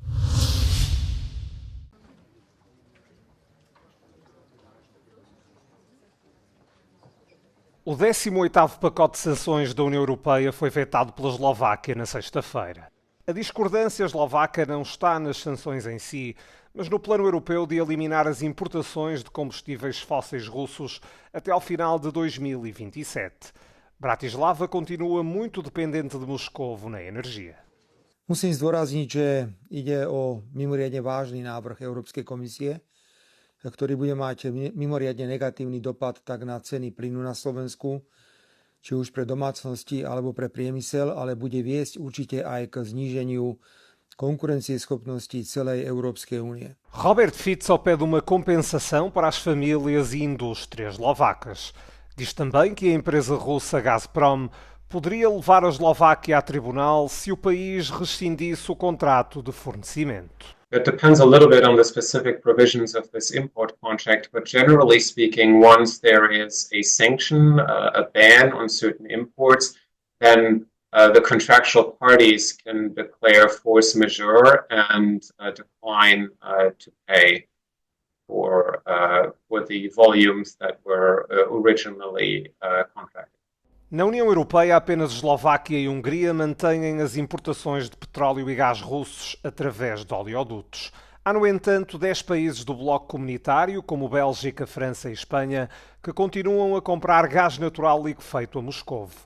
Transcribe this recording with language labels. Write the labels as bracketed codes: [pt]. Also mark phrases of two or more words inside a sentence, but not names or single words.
[pt] O 18º pacote de sanções da União Europeia foi vetado pela Eslováquia na sexta-feira. A discordância eslovaca não está nas sanções em si, mas no plano europeu de eliminar as importações de combustíveis fósseis russos até ao final de 2027. Bratislava continua muito dependente de Moscovo na energia. [sk] Musím zdôrazniť, že ide o mimoriadne vážny návrh Európskej komisie, ktorý bude mať mimoriadne negatívny dopad tak na ceny plynu na Slovensku, či už pre domácnosti alebo pre priemysel, ale bude viesť určite aj k zníženiu konkurencieschopnosti celej Európskej únie. [pt] Robert Fico pede uma compensação para as famílias e indústrias eslovacas. Diz também que a empresa russa Gazprom poderia levar a Eslováquia a tribunal se o país rescindisse o contrato de fornecimento. [en] It depends a little bit on the specific provisions of this import contract, but generally speaking, once there is a sanction, a ban on certain imports, then the contractual parties can declare force majeure and decline to pay for the volumes that were originally contracted. [pt] Na União Europeia, apenas Eslováquia e Hungria mantêm as importações de petróleo e gás russos através de oleodutos. Há, no entanto, 10 países do bloco comunitário, como Bélgica, França e Espanha, que continuam a comprar gás natural liquefeito a Moscovo.